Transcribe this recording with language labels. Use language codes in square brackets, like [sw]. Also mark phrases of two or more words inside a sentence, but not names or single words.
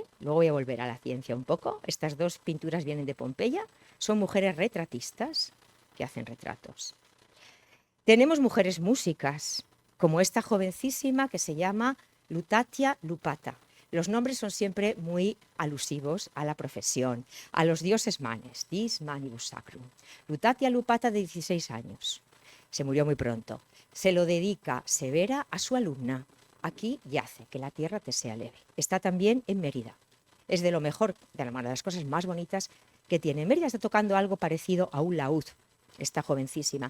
[es] Luego voy a volver a la ciencia un poco. Estas dos pinturas vienen de Pompeya. Son mujeres retratistas que hacen retratos. Tenemos mujeres músicas, como esta jovencísima que se llama Lutatia Lupata. Los nombres son siempre muy alusivos a la profesión, a los dioses manes, [la] dis manibus sacrum. [es] Lutatia Lupata, de 16 años, se murió muy pronto. Se lo dedica Severa a su alumna. Aquí yace, que la tierra te sea leve. Está también en Mérida. Es de lo mejor, de una de las cosas más bonitas que tiene. Mérida está tocando algo parecido a un laúd, esta jovencísima.